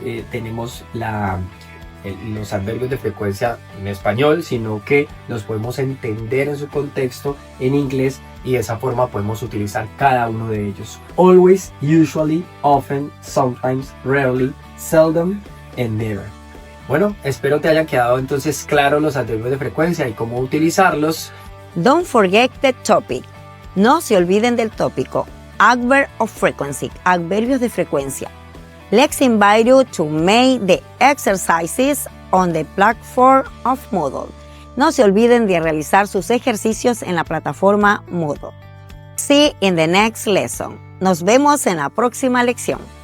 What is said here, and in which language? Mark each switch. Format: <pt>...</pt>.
<es>tenemos los adverbios de frecuencia en español, sino que los podemos entender en su contexto en inglés y de esa forma podemos utilizar cada uno de ellos.</es> <en>Always, usually, often, sometimes, rarely, seldom and never.</en> <es>Bueno, espero te hayan quedado entonces claros los adverbios de frecuencia y cómo utilizarlos.</es> <en>Don't forget the topic.</en> <es>No se olviden del tópico.</es> <en>Adverb of frequency,</en> <es>adverbios de frecuencia.</es> <en>Let's invite you to make the exercises on the platform of Moodle.</en> <es>No se olviden de realizar sus ejercicios en la plataforma Moodle.</es> <en>See you in the next lesson.</en> <es>Nos vemos en la próxima lección.</es>